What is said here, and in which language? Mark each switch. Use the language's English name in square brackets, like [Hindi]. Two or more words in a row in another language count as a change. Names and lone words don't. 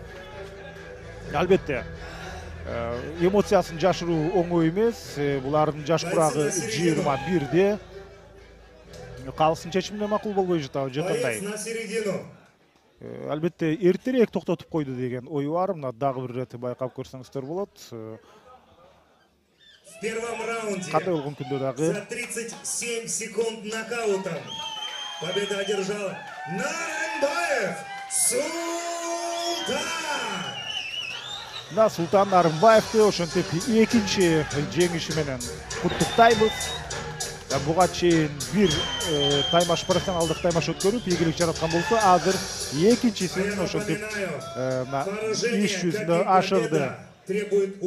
[Kyrgyz] Албетте эмоциясын жашыруу оңой эмес. Булардын жаш курагы 21де. Калсын чечимине макул болбой жатабы же кандай? Албетте эртерээк токтотуп койду деген ой бар. Мына дагы бир ирет байкап көрсөңүздөр болот. [Russian] В первом раунде [Kyrgyz] кандай болгон күндө дагы [Russian] за 37 секунд нокаутом победа одержал Нарынбаев Султан. [Kyrgyz] Султан Нарынбаевди ошентип экинчи жеңиши менен куттуктайбыз. Буга чейин бир таймаш, профессионалдык таймаш өткөрүп ийгилик жараткан болсо, азыр экинчисин ошентип иш жүзүнө ашырды.